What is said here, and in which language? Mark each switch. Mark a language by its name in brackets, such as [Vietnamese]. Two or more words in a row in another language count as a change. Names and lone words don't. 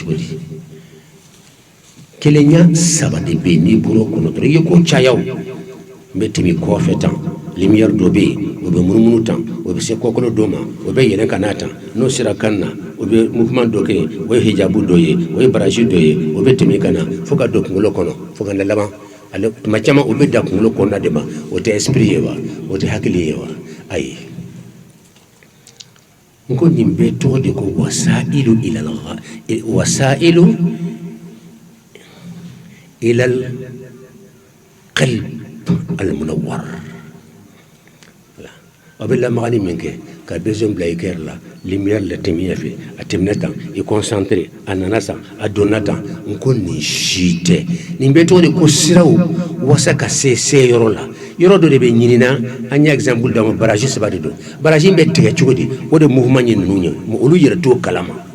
[Bambara] cogo di kelenya saba de bɛ yen n'i bɔra o kɔnɔ dɔrɔn i ye ko caya o n bɛ tɛmɛ kɔfɛ tan lumière dɔ bɛ yen o bɛ munumunu tan o bɛ se kɔkɔlɔ dɔ ma o bɛ yɛlɛn ka n'a tan n'o sera kan na o bɛ mouvement dɔ kɛ o ye hijabu dɔ ye o ye baraji dɔ ye o bɛ tɛmɛ ka na fo ka don kunkolo kɔnɔ fo ka na laban ale tuma caman o bɛ da kunkolo kɔnɔna de ma o tɛ esprit ye wa o tɛ hakili ye wa ayi n ko nin bɛɛ tɔgɔ de ko [Arabic] وسائل إلى القلب المنور [Bambara] a bɛ lamagani min kɛ ka besoin bila i kɛrɛ la lumière la tɛmɛ fɛ a tɛmɛna tan i concentré a nana tan a donna tan n ko nin si tɛ nin bɛɛ tɔgɔ de ko siraw wasa ka se yɔrɔ la yɔrɔ dɔ de bɛ ɲinina an y'a exemple d'a ma baraji saba de don baraji bɛ tigɛ cogo di o de mouvement ye ninnu ye olu yɛrɛ t'o kalama